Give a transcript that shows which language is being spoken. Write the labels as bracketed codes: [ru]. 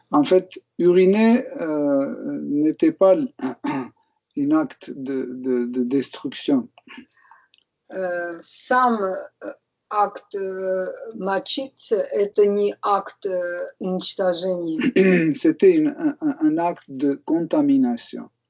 [fr] En fait, uriner n'était pas un acte de destruction. [ru] Сам акт мочиться – это не акт уничтожения. [fr] C'était un acte de contamination.